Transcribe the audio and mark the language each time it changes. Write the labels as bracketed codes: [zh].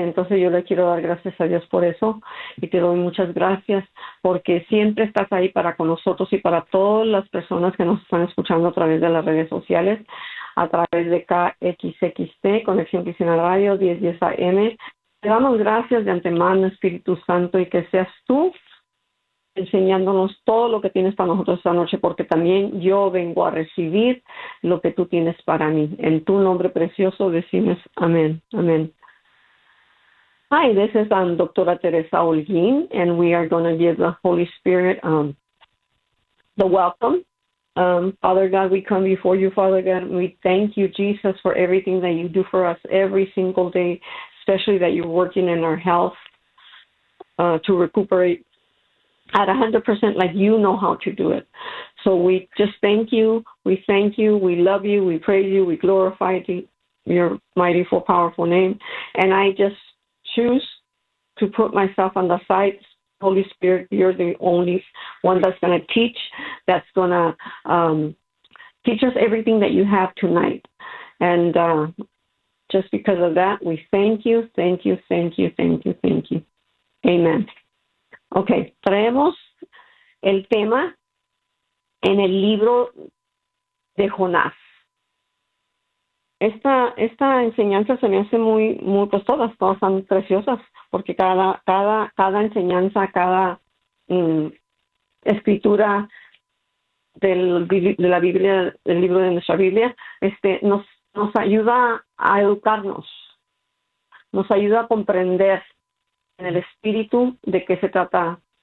[es] Entonces yo le quiero dar gracias a Dios por eso y te doy muchas gracias porque siempre estás ahí para con nosotros y para todas las personas que nos están escuchando a través de las redes sociales, a través de KXXT, Conexión Cristiana Radio, 1010 AM. Te damos gracias de antemano, Espíritu Santo, y que seas tú enseñándonos todo lo que tienes para nosotros esta noche, porque también yo vengo a recibir lo que tú tienes para mí. En tu nombre precioso decimos amén, amén. [en] Hi, this is Doctora Teresa Holguín, and we are going to give the Holy Spirit the welcome. Father God, we come before you, Father God, and we thank you, Jesus, for everything that you do for us every single day, especially that you're working in our health to recuperate at 100% like you know how to do it. So we just thank you. We thank you. We love you. We praise you. We glorify your mighty, full, powerful name. And I just choose to put myself on the side. Holy Spirit, you're the only one that's going to teach, that's going to teach us everything that you have tonight. And just because of that, we thank you. Thank you. Thank you. Thank you. Thank you. Amen. [es] Ok, traemos el tema en el libro de Jonás. Esta enseñanza se me hace muy, muy, pues todas son preciosas, porque cada enseñanza, cada escritura de la Biblia, del libro de nuestra Biblia, nos ayuda a educarnos, nos ayuda a comprender en el espíritu de qué se trata.